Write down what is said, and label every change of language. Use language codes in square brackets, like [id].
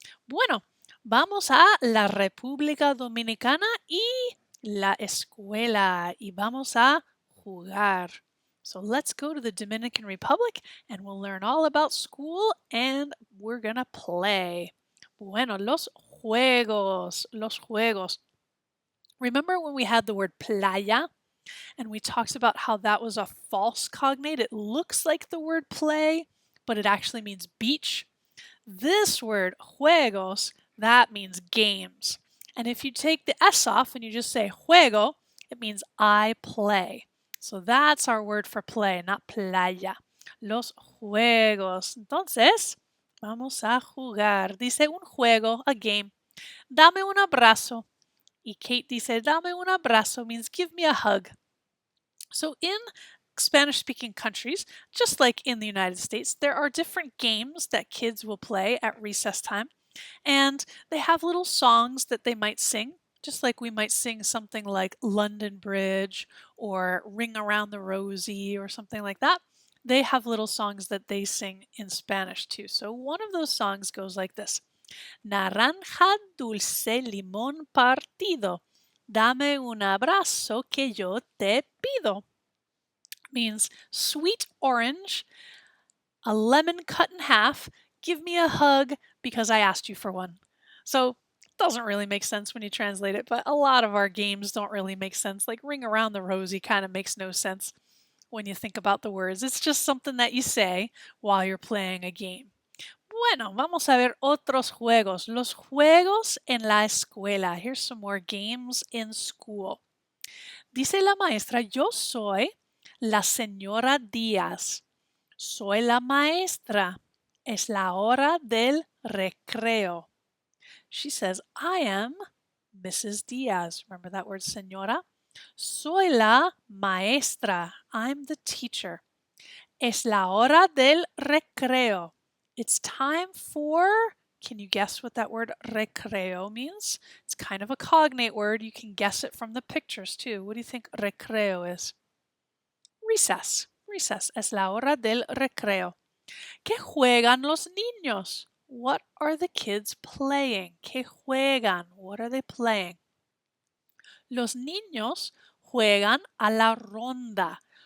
[es] Bueno, vamos a la República Dominicana y la escuela y vamos a jugar. [en] So let's go to the Dominican Republic and we'll learn all about school and we're gonna play. [es] Bueno, los juegos, los juegos. [en] Remember when we had the word playa and we talked about how that was a false cognate? It looks like the word play, but it actually means beach. This word, juegos, that means games. And if you take the S off and you just say juego, it means I play. So that's our word for play, not playa. [es] Los juegos. Entonces, vamos a jugar. Dice un juego, [en] a game. [es] Dame un abrazo. Y Kate dice, dame un abrazo [en] means give me a hug. So in Spanish speaking countries, just like in the United States, there are different games that kids will play at recess time. And they have little songs that they might sing, just like we might sing something like London Bridge or Ring Around the Rosie or something like that. They have little songs that they sing in Spanish too. So one of those songs goes like this. [es] Naranja, dulce, limón partido. Dame un abrazo que yo te pido. [en] Means sweet orange, a lemon cut in half, give me a hug because I asked you for one. So it doesn't really make sense when you translate it, but a lot of our games don't really make sense. Like Ring Around the Rosie kind of makes no sense. when you think about the words. It's just something that you say while you're playing a game. [es] Bueno, vamos a ver otros juegos. Los juegos en la escuela. [en] Here's some more games in school. [es] Dice la maestra, yo soy la señora Díaz. Soy la maestra. Es la hora del recreo. [en] She says, I am Mrs. Diaz. Remember that word, señora? [es] Soy la maestra. [en] I'm the teacher. [es] Es la hora del recreo. [en] It's time for, can you guess what that word recreo means? It's kind of a cognate word. You can guess it from the pictures too. What do you think recreo is? Recess. Recess. [es] Es la hora del recreo. ¿Qué juegan los niños? [en] What are the kids playing? [es] ¿Qué juegan? [en] What are they playing? [es] Los niños juegan a la ronda.